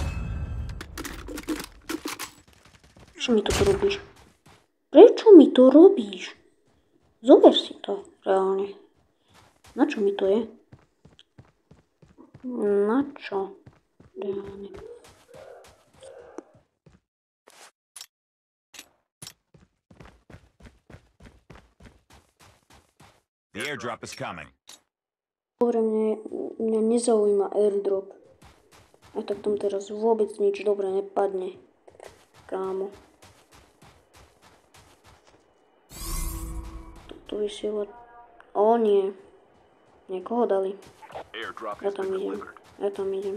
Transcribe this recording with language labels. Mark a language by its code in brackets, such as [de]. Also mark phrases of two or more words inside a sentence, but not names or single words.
[sk] Čo mi to robíš? Prečo mi to robíš? Zober si to, reálne. Na čo mi to je? Na čo? Reálne. [en] The airdrop is coming. [sk] Dobre, mňa nezaujíma airdrop. A tak tam teraz vôbec nič dobre nepadne. Kámo. Tu vysiela... O nie. Niekoho dali. Ja tam idem.